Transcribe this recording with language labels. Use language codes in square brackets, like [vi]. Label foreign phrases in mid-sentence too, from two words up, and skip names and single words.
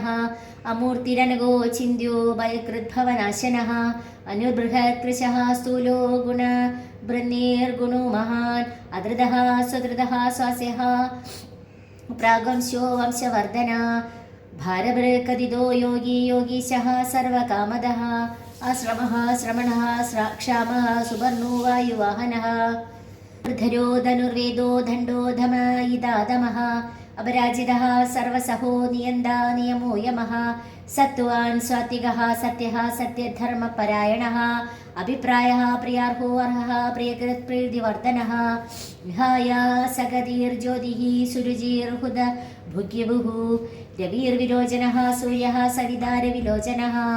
[sa] അമൂർത്തിരനഗോ ചിന്ത്യോ ഭയകൃദ്ഭവനാശനഃ അനുബൃഹത്കൃശഃ സ്ഥൂലോ ഗുണബൃന്നീർഗുണോ മഹാൻ അധൃതഃ സ്വധൃതഃ സ്വാസ്യഃ പ്രാഗംശോ വംശവർധന ഭാരഭൃകദിതോ യോഗി യോഗീശഃ സർവകാമദഃ ആശ്രമഃ ശ്രമണഃ ക്ഷാമഃ സുവർണോ വായുവാഹനഃ ധരോ ധനുർവേദോ ദണ്ഡോ ധമയിതാദമഃ अपराजितः सर्वसहो नियन्ता नियमो यमः सत्त्वान् सात्विकः सत्यः सत्यधर्मपरायणः अभिप्रायः प्रियार्हो अर्हः प्रियकृत्प्रीतिवर्धनः विहाय सगतिर्ज्योतिः सुरुचिर्हुद भुग्यभुः रविर्विलोचनः सूर्यः सवितारविलोचनः